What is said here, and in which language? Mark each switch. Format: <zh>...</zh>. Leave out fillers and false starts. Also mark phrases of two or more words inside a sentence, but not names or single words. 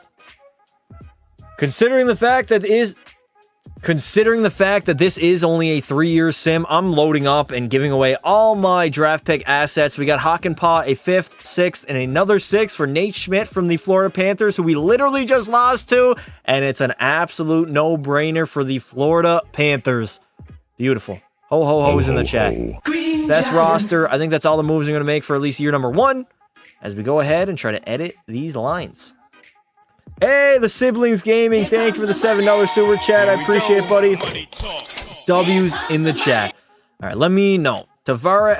<en>Considering the fact that this is only a 3-year sim, I'm loading up and giving away all my draft pick assets. We got Hakanpää, a 5th, 6th, and another 6 for Nate Schmidt from the Florida Panthers, who we literally just lost to, and it's an absolute no-brainer for the Florida Panthers. Beautiful. Ho, ho, ho's in the chat. Best roster. I think that's all the moves I'm going to make for at least year number 1 as we go ahead and try to edit these lines. Hey, the Siblings Gaming. Thank you for the $7 super chat. I appreciate it, buddy. W's in the chat. All right, let me know. Tavares.</en>